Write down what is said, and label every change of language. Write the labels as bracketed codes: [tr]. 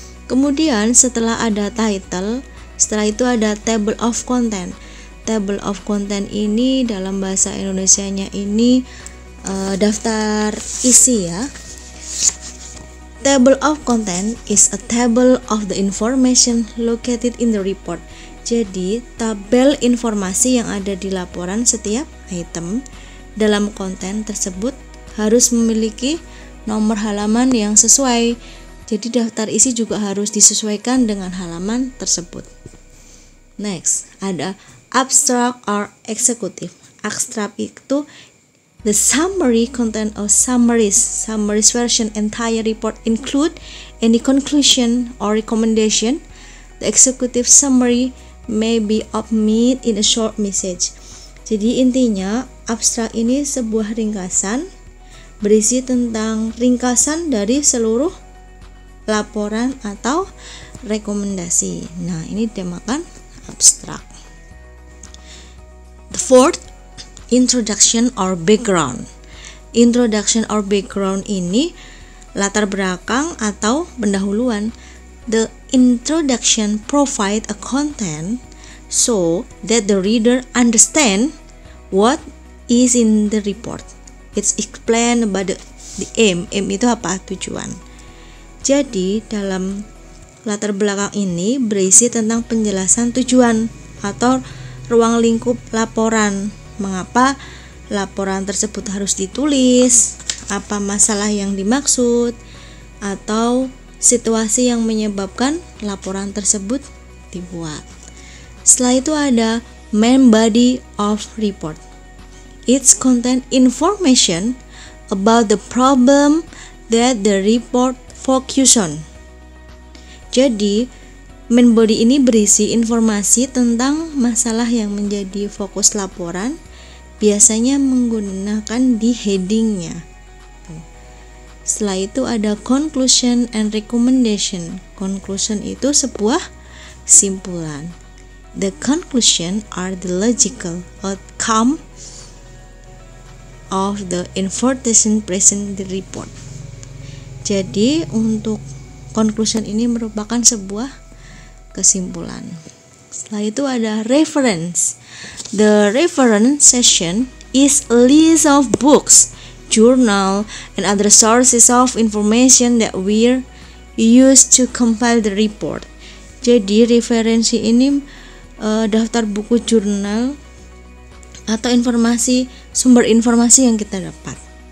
[id] Kemudian setelah ada title, setelah itu ada table of content. Table of content ini dalam bahasa Indonesianya ini daftar isi ya. [en] Table of content is a table of the information located in the report. [id] Jadi, tabel informasi yang ada di laporan setiap item dalam konten tersebut harus memiliki nomor halaman yang sesuai. Jadi, daftar isi juga harus disesuaikan dengan halaman tersebut. [en] Next, [id] ada [en] abstract or executive. Abstract [id] itu [en] the summary content of summaries version entire report include any conclusion or recommendation. The executive summary may be omitted in a short message. [id] Jadi intinya abstrak ini sebuah ringkasan berisi tentang ringkasan dari seluruh laporan atau rekomendasi. Nah, ini dinamakan abstrak. [en] The fourth, introduction or background. Introduction or background [id] ini latar belakang atau pendahuluan. [en] The introduction provide a content so that the reader understand what is in the report. It's explained about the aim. [id] Aim itu apa? Tujuan. Jadi dalam latar belakang ini berisi tentang penjelasan tujuan atau ruang lingkup laporan. Mengapa laporan tersebut harus ditulis, apa masalah yang dimaksud, atau situasi yang menyebabkan laporan tersebut dibuat. Setelah itu ada [en] main body of report. It contain information about the problem that the report focus on. [id] Jadi, main body ini berisi informasi tentang masalah yang menjadi fokus laporan, biasanya menggunakan di headingnya. Setelah itu ada [en] conclusion and recommendation. [id] Conclusion itu sebuah kesimpulan. [en] The conclusion are the logical outcome of the information present in the report. [id] Jadi untuk conclusion ini merupakan sebuah kesimpulan. Setelah itu ada reference. [en] The reference section is a list of books, journal, and other sources of information that were used to compile the report. [id] Jadi referensi ini daftar buku, jurnal, atau informasi, sumber informasi yang kita dapat.